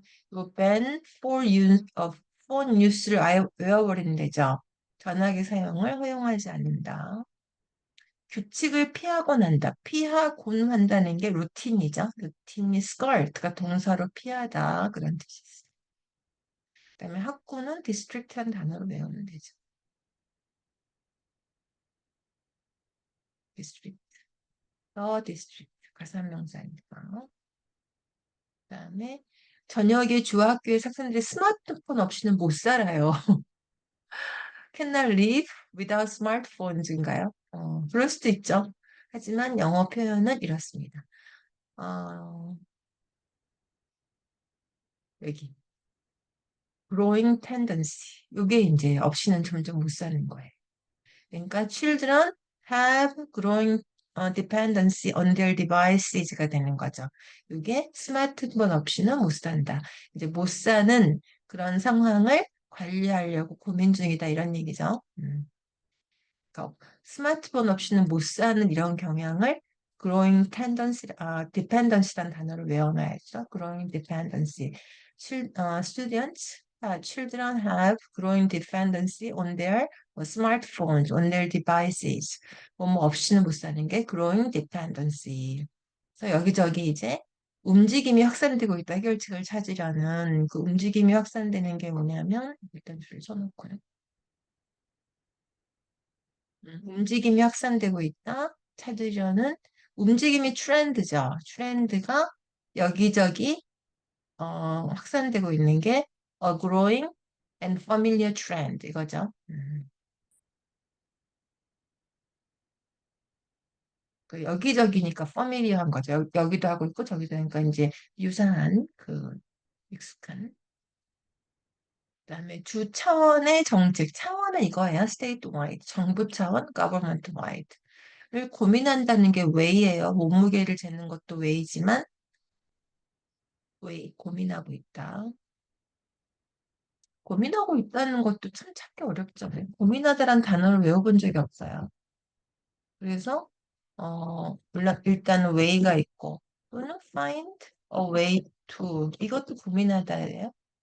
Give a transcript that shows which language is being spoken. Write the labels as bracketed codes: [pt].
[ko] 이거 [en] ban for use of phone use를 [ko] 아예 외워버리는 데죠. 전화기 사용을 허용하지 않는다. 규칙을 피하곤 한다. 피하곤 한다는 게 루틴이죠. 루틴이 skirt가 동사로 피하다 그런 뜻이 있어요. 그다음에 학구는 district한 단어로 외우면 되죠. [en] district, the district [ko] 가산명사니까. 그다음에 저녁에 주학교의 학생들이 스마트폰 없이는 못 살아요. [en] Cannot live without smartphones인가요? [ko] 그럴 수도 있죠. 하지만 영어 표현은 이렇습니다. 어, 여기. [en] growing tendency. [ko] 이게 이제 없이는 점점 못 사는 거예요. 그러니까 [en] children have growing dependency on their devices가 [ko] 되는 거죠. 이게 스마트폰 없이는 못 산다. 이제 못 사는 그런 상황을 관리하려고 고민 중이다 이런 얘기죠. 그러니까 스마트폰 없이는 못 사는 이런 경향을 [en] growing tendency, dependency [ko] 란 단어를 외워놔야죠. [en] growing dependency. Students, children have growing dependency on their smartphones, on their devices. [ko] 뭐뭐 없이는 못 사는 게 [en] growing dependency. [ko] 그래서 여기저기 이제 움직임이 확산되고 있다 해결책을 찾으려는 그 움직임이 확산되는 게 뭐냐면 일단 줄 서놓고요. 움직임이 확산되고 있다. 찾으려는 움직임이 트렌드죠. 트렌드가 여기저기 확산되고 있는 게 [en] a growing and familiar trend [ko] 이거죠. 그 여기저기니까 familiar한 거죠. 여기도 하고 있고 저기도 하니까 이제 유사한 그 익숙한. 그다음에 주 차원의 정책, 차원은 이거예요. [en] statewide, [ko] 정부 차원, [en] government wide. [ko] 를 고민한다는 게 웨이예요. 몸무게를 재는 것도 웨이지만 웨이 고민하고 있다. 고민하고 있다는 것도 참 찾기 어렵죠. 고민하다란 단어를 외워본 적이 없어요. 그래서 물론 일단 웨이가 있고 또는 [en] find a way to [ko] 이것도 고민하다예요.